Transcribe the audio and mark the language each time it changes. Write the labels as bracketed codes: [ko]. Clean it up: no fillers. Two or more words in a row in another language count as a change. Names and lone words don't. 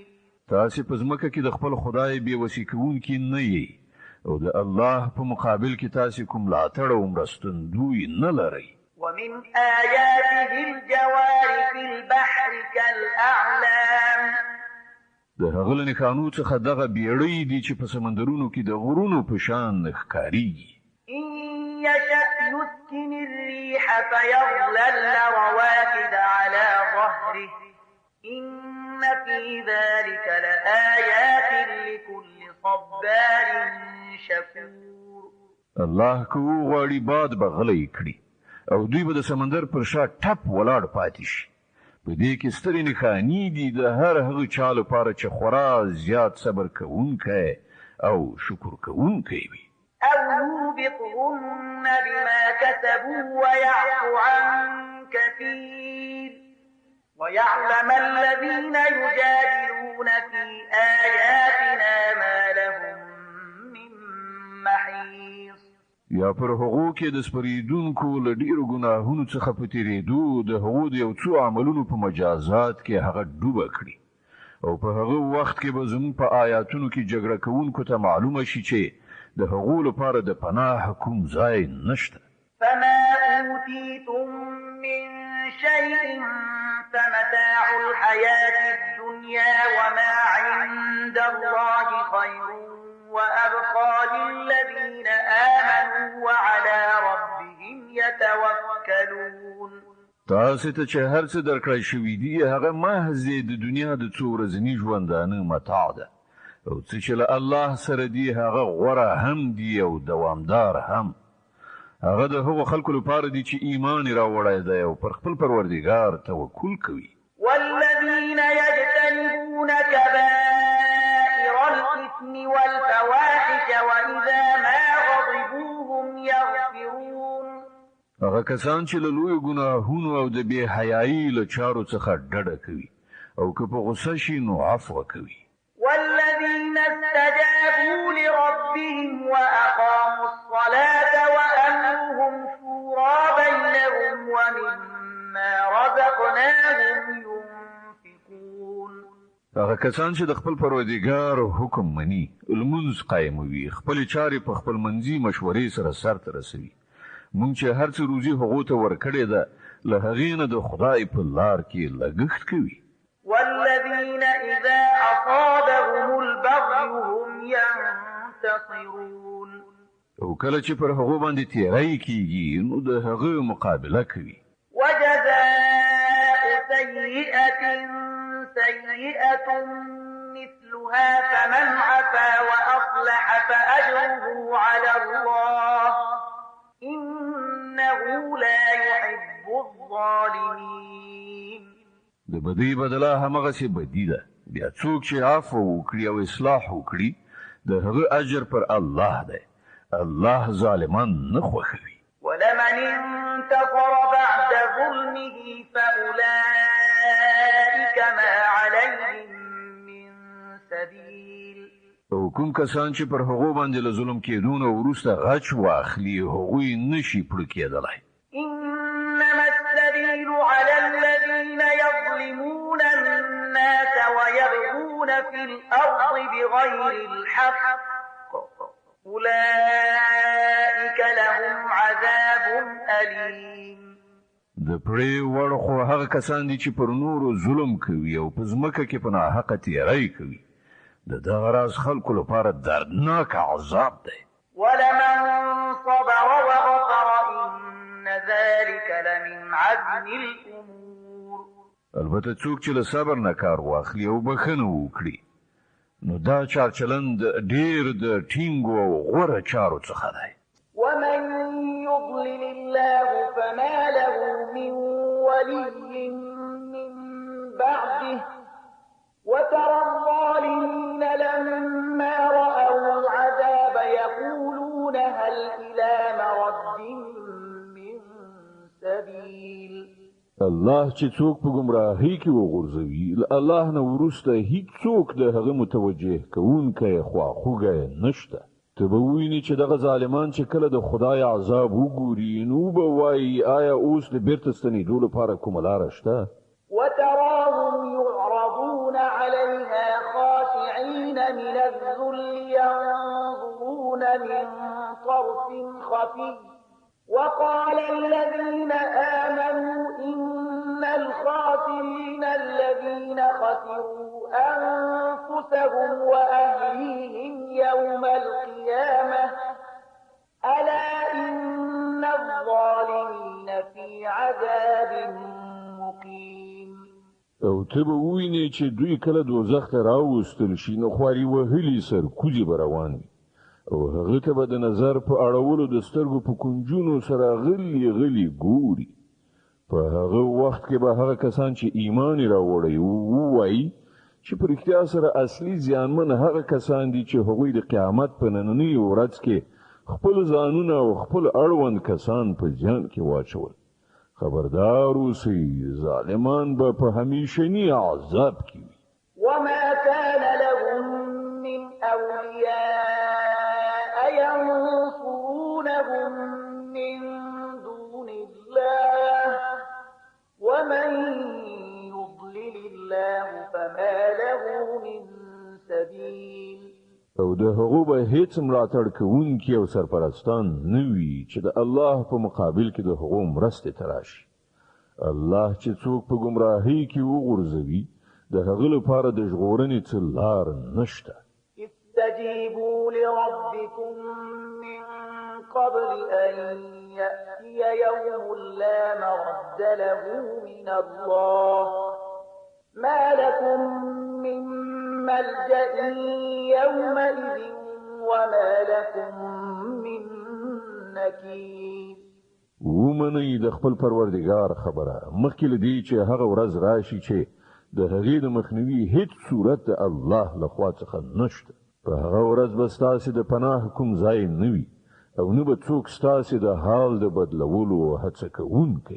[ps] تاسې په ځمکه کې د خپل خدای بېوسي کوونکي نه یې او د الله په مقابل کې تاسې کوم ملاتړ او مرستندوی نه لرئ. [ar] ومن آياته الجوار في البحر كالأعلام. [ps] د هغه له نښانو څخه دغه بیړۍ دي چې په سمندرونو کې د غرونو په شان ښکارېږي. [ar] إن يشأ يسكن الريح فيظللن رواكد على ظهره إن في ذلك لآيات لكل صبار شكور. [ps] الله که وغواړي باد به غلی کړي او دوی به د سمندر پر شا ټپ ولاړ پاتې شي. په دې کې سترې نښانې دي د هر هغه چا لپاره چې خورا زیات صبر کوونکی او شکر کوونکی وي. [ar] أو يوبقهن بما كسبوا ويعفو عن كثير ويعلم الذين يجادلون في آياتنا ما لهم من محيص. [ps] یا پر هغو کې د سپریدونکو له ډېرو ګناهونو څخه په تېرېدو د هغو د یو څو عملونو په مجازات کې هغه ډوبه کړي او په هغه وخت کې به زموږ په آیاتونو کې جګړه کوونکو ته معلومه شي چې د هغو لپاره د پناه کوم ځای نشته. [ar] فما أوتيتم من شيء فمتاع الحياة الدنيا وما عند الله خير وأبقى للذين آمنوا وعلى ربهم يتوكلون. [ps] تاسو ته چې هر څه درکړی شوي دي هغه محض د دنیا د څو ورځني ژوندانه متاع ده او چې له الله سره دی هغه غوره هم دی او دوامدار هم. هغه د هغو خلکو لپاره دی چې ایمان راوړی دی او پر خپل پروردګار توکل کوي. [ar] والذين يجتنبون كبائر الإثم والفواحش وإذا ما غضبوا هم يغفرون. [ps] هغه کسان چې له لوی ګناهونو او د بې حیايي له چارو څخه ډډه کوي او که په غصه شي نو عفو کوي. [ar] والذين استجابوا لربهم وأقاموا الصلاة وأمرهم شورى بينهم ومما رزقناهم ينفقون. [ps] هغه کسان چې د خپل پروردګار حکم مني، لمونځ قایموي، خپل چارې په خپل منځي مشورې سره سرته رسوي. مونږ چې هر څه روزي هغه ته ورکړې ده، له هغې نه د خدای په لار کې لګښت کوي. [ar] والذين إذا أصابهم البغي هم ينتصرون. [ps] او کله چې پر هغه باندې تیری کیږي نو د هغه مقابله کوي. [ar] وجزاء سيئة سيئة مثلها فمن عفا وأصلح فأجره على الله إنه لا يحب الظالمين. [ps] د بدی بدله همغه څه بدی ده. بیا څوک چې عفو وکړي او اصلاح وکړي د هغه اجر پر الله ده. الله ظالمان نه خوښوي. [ar] ولمن انتصر بعد ظلمه فأولئك ما عليهم من سبيل. [ps] او کوم کسان چې پر هغه باندې له ظلم کېدون او وروسته غچ واخلي هغوی نشي پړ کېدلای. [ar] إنما السبيل على الذين يظلمون الناس ويبغون في الأرض بغير الحق أولئك لهم عذاب أليم. [ps] د پرې وړ خو هغه کسان دي چې پر نورو ظلم کوي او په ځمکه کې په ناحقه تیری کوي. د دغه راز خلکو لپاره دردناک عذاب دی. [ar] ولمن صبر وغفر إن ذلك لمن عزم الأمور. [ps] البته څوک چې له صبر نه کار واخلي او بخښنه وکړي نو دا چارچلند ډیر د ټینګو او غوره چارو څخه دی. [ar] ومن يضلل الله فما له من ولي من بعده وترى الظالمين لما رأوا العذاب يقولون هل إلى مرد من سبيل. [ps] الله چې څوک په گمراهۍ کې وغورځوي الله نه وروسته هیڅ څوک د هغه متوجه کوونکی خواخوږی نشته. ته به ووینې چې دغه ظالمان چې کله د خدای عذاب وګوري نو به وایي آیا اوس د بیرته ستنېدو لپاره کومه لاره شته؟ [ar] وتراهم يعرضون عليها خاشعين من الذل ينظرون من طرف خفي وقال الذين آمنوا إن الخاسرين الذين خسروا أنفسهم وأهليهم يوم القيامة ألا إن الظالمين في عذاب مقيم. [ps] او ته به ووینې چې دوی کله دوزخ ته راوستل شي نو خواري وهلي سرکوزي به روان وي او هغه ته به د نظر په اړولو د سترګو په کنجونو سره غلي ګوري. په هغه وخت کې به هغه کسان چې ایمان راوړی وایي چې په رښتیا سره اصلي زیانمن هغه کسان دي چې هغوی د قیامت په نننۍ ورځ کې خپل ځانونه او خپل اړوند کسان په جان کې واچول. خبردار اوسئ ظالمان به په همیشني عذاب کې وي. [ar] وما كان لهم من أولياء ينصرونهم من دون الله ومن يضلل الله فما له من سبيل. [ps] او د هغو به هیڅ ملاتړ کوونکي او سرپرستان نه وي چې د الله په مقابل کې د هغو مرستې ته راشي. الله چې څوک په ګمراهۍ کې وغورځوي د هغه لپاره د ژغورنې څه لار نشته. [ar] استجيبوا لربكم من قبل أن يأتي يوم لا مرد له من الله ما لكم من ملجأ يومئذ وما لكم من نكير. [ps] ومنئ د خپل پروردگار خبره مخکې لدی چې هغه ورځ راشي چې د هغې د مخنیوي هیڅ صورت د الله لخوا څخه نشته. په هغه ورځ به ستاسې د پناه کوم ځای نه وي او نه به څوک ستاسې د حال د بدلولو هڅه کوونکی.